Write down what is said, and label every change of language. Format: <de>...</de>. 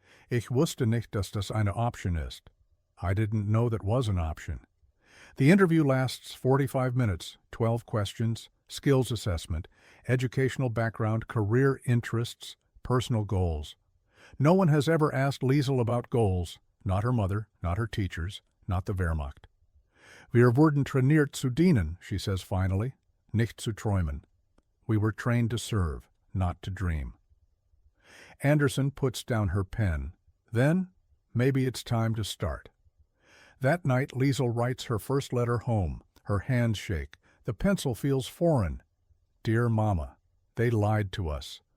<de>Ich wusste nicht, dass das eine Option ist.</de> <en>I didn't know that was an option. The interview lasts 45 minutes, 12 questions, skills assessment, educational background, career interests, personal goals. No one has ever asked Liesel about goals, not her mother, not her teachers, not the Wehrmacht.</en> <de>Wir wurden trainiert zu dienen,</de> <en>she says finally,</en> <de>nicht zu träumen.</de> <en>We were trained to serve, not to dream. Anderson puts down her pen. Then, maybe it's time to start. That night, Liesel writes her first letter home. Her hands shake. The pencil feels foreign. Dear Mama, they lied to us.</en>